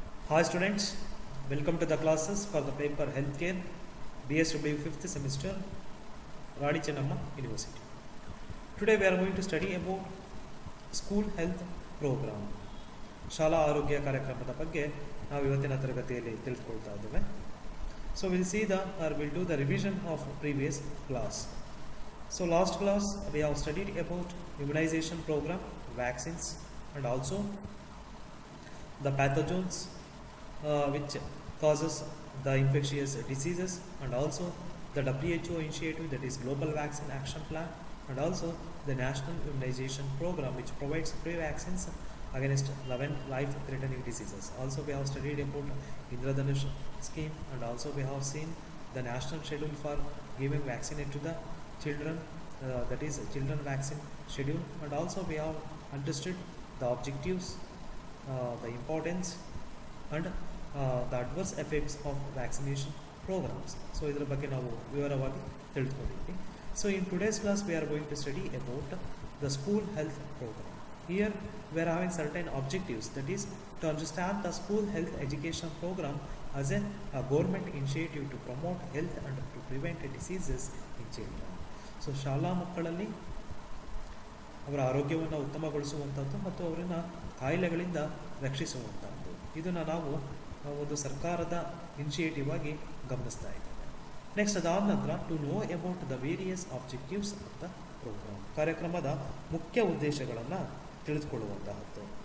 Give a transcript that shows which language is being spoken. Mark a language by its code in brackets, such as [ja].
[en] Hi students, welcome to the classes for the paper Healthcare BSW 5th semester Radi Chennamma University. Today we are going to study about school health program. [kn] ಶಾಲಾ ಆರೋಗ್ಯ ಕಾರ್ಯಕ್ರಮದ ಬಗ್ಗೆ ನಾವು ಇವತ್ತಿನ ತರಗತಿಯಲ್ಲಿ ತಿಳಿದುಕೊಳ್ತಾ ಇದ್ದೇವೆ. [en] So we'll see we'll do the revision of previous class. So last class we have studied about immunization program, vaccines and also the pathogens which causes the infectious diseases, and also the WHO initiative, that is Global Vaccine Action Plan, and also the National Immunization Program which provides free vaccines against 11 life-threatening diseases. Also we have studied about Indradhanush scheme, and also we have seen the national schedule for giving vaccine to the children, that is children vaccine schedule, and also we have understood the objectives, the importance and the adverse effects of vaccination programs. [kn] So ಇದರ ಬಗ್ಗೆ ನಾವು ವಿವರವಾಗಿ ತಿಳಿದುಕೊಂಡಿದ್ವಿ. [en] So in today's class we are going to study about the school health program. Here we are having certain objectives, that is to understand the school health education program as a government initiative to promote health and to prevent diseases in children. [kn] So ಶಾಲಾ ಮಕ್ಕಳಲ್ಲಿ ಅವರ ಆರೋಗ್ಯವನ್ನು ಉತ್ತಮಗೊಳಿಸುವಂಥದ್ದು ಮತ್ತು ಅವರನ್ನು ಕಾಯಿಲೆಗಳಿಂದ ರಕ್ಷಿಸುವಂಥದ್ದು, ಇದನ್ನು ನಾವು ಒಂದು ಸರ್ಕಾರದ ಇನಿಷಿಯೇಟಿವ್ ಆಗಿ ಗಮನಿಸ್ತಾ ಇದ್ದೇವೆ. [en] next [kn] ಅದಾದ ನಂತರ [en] to know about the various objectives of the programme, [kn] ಕಾರ್ಯಕ್ರಮದ ಮುಖ್ಯ ಉದ್ದೇಶಗಳನ್ನು ತಿಳಿದುಕೊಳ್ಳುವಂತಹದ್ದು.